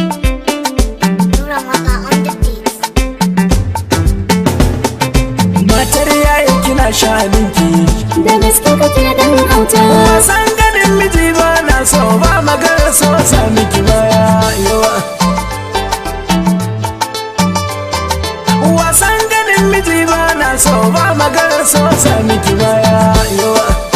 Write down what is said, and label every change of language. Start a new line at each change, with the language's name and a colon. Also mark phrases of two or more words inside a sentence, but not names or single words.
English: Nura Maka on the beat.
Hausa: Matar yaya kina sha'aninki. Da gaske kake dan auta. Wasan ganin miji ba na so, ba maganar so sa miki baya yawa. Wasan ganin miji ba na so, ba maganar so sa miki baya yawa.